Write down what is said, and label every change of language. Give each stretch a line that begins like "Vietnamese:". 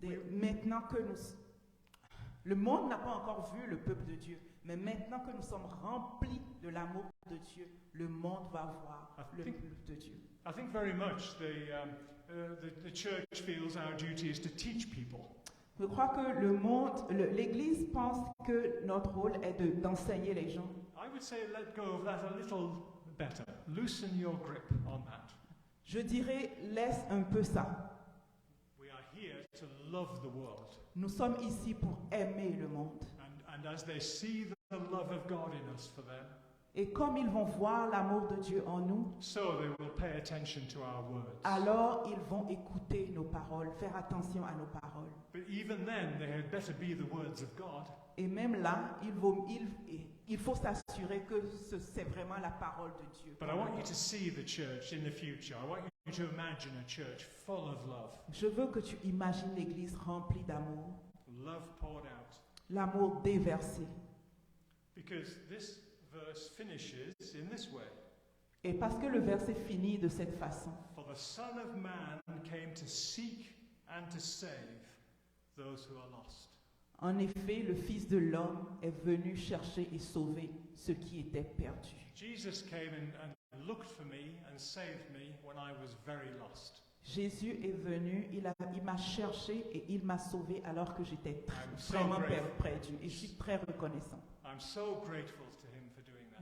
French: Maintenant que le monde n'a pas encore vu le peuple de Dieu, mais maintenant que nous sommes remplis de l'amour de Dieu, le monde va voir le peuple de Dieu.
English: I think very much the church feels our duty is to teach people.
French: Je crois que l'Église pense que notre rôle est d'enseigner les gens.
English: I would say let go of that a little better. Loosen your grip on that.
French: Je dirais, laisse un peu ça.
English: We are here to love the world.
French: Nous sommes ici pour aimer le monde.
English: And as they see the love of God in us for them,
French: Et comme ils vont voir l'amour de Dieu en nous,
English: so they will pay attention to our words.
French: alors ils vont écouter nos paroles, faire attention à nos paroles.
English: But even then, they had better be the words of God.
French: Et même là, il faut s'assurer que c'est vraiment la parole de Dieu.
English: But I want you to see the church in the future. I want you to imagine a church full of love.
French: Je veux que tu imagines l'Église remplie d'amour,
English: Love poured out.
French: l'amour déversé.
English: Because this verse finishes in this way.
French: Et parce que le verset finit de cette façon.
English: For the Son of Man came to seek and to save those who are lost.
French: En effet, le Fils de l'homme est venu chercher et sauver ceux qui étaient perdus.
English: Jesus came and looked for me and saved me when I was very lost.
French: Jésus est venu, il m'a cherché et il m'a sauvé alors que j'étais
English: so
French: vraiment
English: grateful.
French: perdu. Et je suis très reconnaissant.
English: I'm so grateful to him for doing that.